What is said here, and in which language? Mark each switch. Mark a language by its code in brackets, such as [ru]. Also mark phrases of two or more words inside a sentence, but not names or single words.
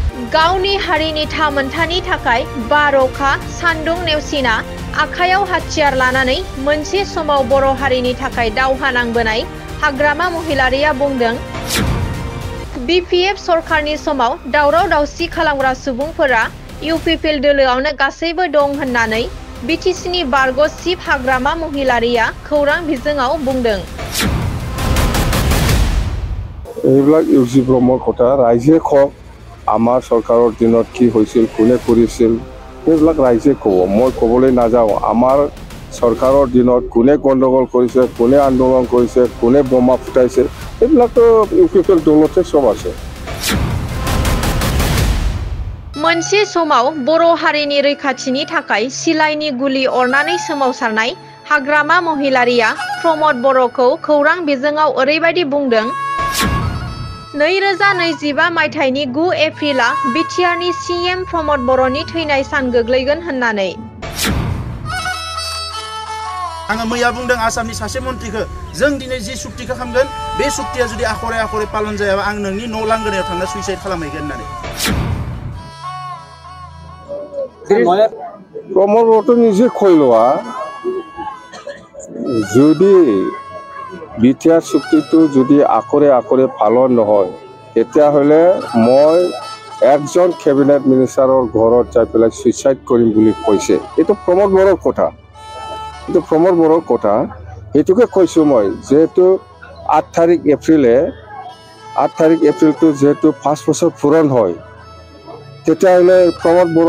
[brx] गावनि हारिनि थामोनथानि थाखाय बार'खा सान्दुं नेवसिना आखायाव हाथियार लानानै मोनसे समाव बर' हारिनि थाखाय दावहा नांबोनाय हाग्रामा महिलारिया बुंदों BPF सरकारनि समाव दावराव दावसि खालामग्रा सुबुंफोरा UPPL दोलोआवनो गासैबो दं होननानै BTCनि बारग' चिफ हाग्रामा महिलारिया खौरां बिजोङाव बुंदों। [as] এইবিলাক UC ব্ৰহ্মৰ কথা ৰাইজে কওক আমাৰ চৰকাৰৰ দিনত কি হৈছিল কোনে কৰিছিল এইবিলাক ৰাইজে ক'ব মই ক'বলৈ নাযাওঁ আমাৰ চৰকাৰৰ দিনত কোনে গণ্ডগোল কৰিছে কোনে আন্দোলন কৰিছে কোনে বোমা ফুটাইছে এইবিলাকতো UPPL দলতে সব আছে। [brx] मोनसे समाव बर' हारिनि रैखाथिनि थाखाय सिलाइनि गुलि अरनानै सोमावसारनाय हाग्रामा महिलारिया प्रमद बर'खौ खौरां बिजोङाव ओरैबायदि बुंदों 2025 मायथाइनि 9 एप्रिला बिटिआरनि CM प्रमद बर'नि थैनाय सान गोग्लैगोन होननानै। आङो मैया बुंदों आसामनि सासे मन्थ्रिखौ जों दिनै जि सुक्तिखौ खालामगोन बे सुक्तिया जुदि आखरे आखरे पालन जायाबा आं नोंनि न' लांगोनायाव थांना सुइसाइड खालामहैगोन होननानै। [as] प्रमद बर'थ' নিজে কৈ লোৱা যদি BTR চুক্তিটো যদি আখৰে আখৰে পালন নহয় তেতিয়াহ'লে মই একজন কেবিনেট মিনিষ্টাৰৰ ঘৰত যাই পেলাই সুইচাইড কৰিম বুলি কৈছে। এইটো প্ৰমদ বড়োৰ কথা এইটো প্ৰমদ বড়োৰ কথা এইটোকে কৈছোঁ মই যেহেতু 8 তাৰিখ এপ্ৰিলটো যেহেতু 5 বছৰ পূৰণ হয় তেতিয়াহ'লে প্ৰমদ বড়োৰ